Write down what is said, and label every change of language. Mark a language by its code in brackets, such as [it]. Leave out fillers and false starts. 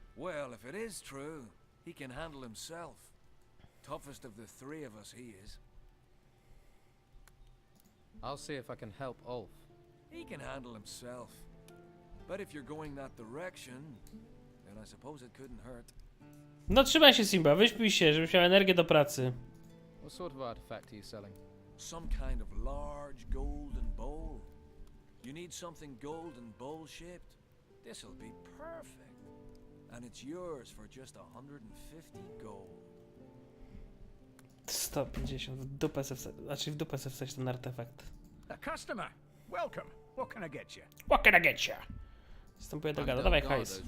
[en] Well, if it is true, he can handle himself. Toughest of the three of us he is. I'll see if I can help Ulf. He can handle himself. But if you're going that direction, then I suppose it couldn't hurt. [pl] No trzymaj się, Simba, wyśpij się, żebyś miał energię do pracy. [en] What sort of artifact are you selling? Some kind of large golden bowl. You need something golden bowl-shaped? This'll be perfect. And it's yours for just 150 gold. [pl] 150, w dupę se wstać, znaczy w dupę se wstać ten artefakt. [en] A customer, welcome. What can I get you? What can I get you? [pl] Wstępuję do gada, dawaj hajs.